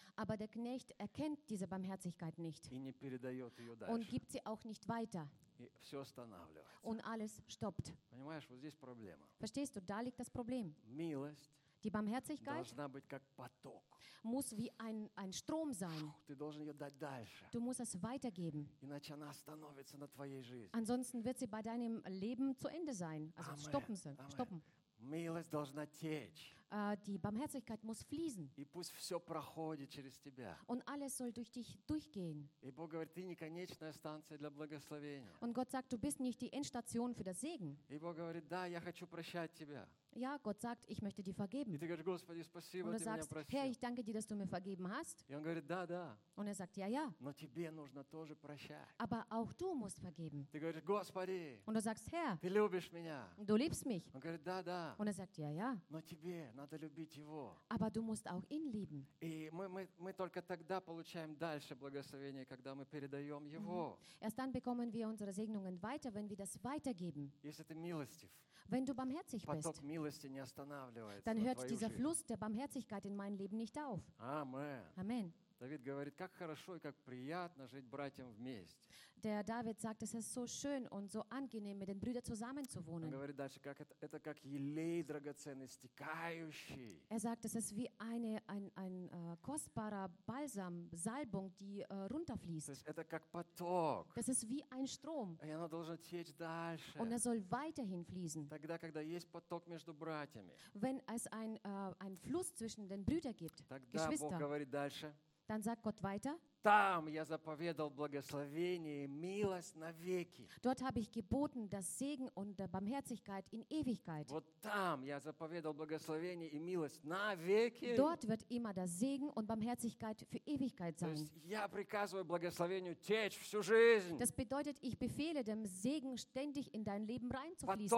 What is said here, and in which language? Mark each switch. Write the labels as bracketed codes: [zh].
[de] Aber der Knecht erkennt diese Barmherzigkeit nicht. [ru] И не передает ее дальше. [de] Und gibt sie auch nicht weiter. [ru] И все останавливается. [de] Und alles stoppt. [ru] Понимаешь, вот здесь проблема. [de] Verstehst du, da liegt das Problem. [ru] Милость. [de] Die Barmherzigkeit [ru] должна быть как поток. [de] Muss wie ein Strom sein. [ru] Ты должен ее дать дальше. [de] Du musst es weitergeben. [ru] Иначе она остановится на твоей жизни. [de] Ansonsten wird sie bei deinem Leben zu Ende sein. Also Amen. Stoppen. [ru] Милость должна течь. [de] Die Barmherzigkeit muss fließen. [ru] И пусть все проходит через тебя. [de] Und alles soll durch dich durchgehen. [ru] И Бог говорит, ты не конечная станция для благословения. [de] Und Gott sagt, du bist nicht die Endstation für das Segen. [ru] И Бог говорит, да, я хочу прощать тебя. [de] Ja, Gott sagt, ich möchte dir vergeben. [ru] И ты говоришь, Господи, спасибо, [de] Und [ru] ты [de] du sagst, [ru] меня простил. [de] Herr, ich danke dir, dass du mir vergeben hast. [ru] И он говорит, да, да. [de] Und sagt, ja, ja. [ru] Но тебе нужно тоже прощать. [de] Aber auch du musst vergeben. [ru] Ты говоришь, Господи. [de] Und du sagst, Herr. [ru] Ты любишь меня. [de] Du liebst mich. [ru] Он говорит, да, да. [de] Und sagt, ja, ja. [ru] Но тебе надо любить его. [de] Aber du musst auch ihn lieben. [ru] И мы только тогда получаем дальше благословение, когда мы передаем его. [de] Erst dann bekommen wir unsere Segnungen weiter, wenn wir das weitergeben. [ru] Если ты милостив. [de] Wenn du barmherzig bist. [ru] Поток милости не останавливается. [de] Dann hört dieser Fluss der Barmherzigkeit in mein Leben nicht auf. Amen. [ru] Давид говорит, как хорошо и как приятно жить братьям вместе. [de] Der David sagt, es ist so schön und so angenehm, mit den Brüdern zusammen zu wohnen. [ru] Он говорит дальше, как это как елей драгоценный, стекающий. [de] Er sagt, es ist wie ein kostbarer Balsam, Salbung, die runterfließt. [ru] То есть это как поток. [de] Das ist wie ein Strom. [ru] И оно должно течь дальше. [de] Und er soll weiterhin fließen. [ru] Тогда, когда есть поток между братьями. [de] Wenn es ein Fluss zwischen den Brüdern gibt, [ru] тогда [de] Geschwister. [ru] Бог говорит дальше. [de] Dann sagt Gott weiter. [ru] Там я заповедал благословение и милость навеки. [de] Dort habe ich geboten, das Segen und Barmherzigkeit in Ewigkeit. [ru] Вот там я заповедал благословение и милость навеки. [de] Dort wird immer das Segen und Barmherzigkeit für Ewigkeit sein. [ru] То есть я приказываю благословению течь всю жизнь. [de] Das bedeutet, ich befehle dem Segen ständig in dein Leben reinzufließen.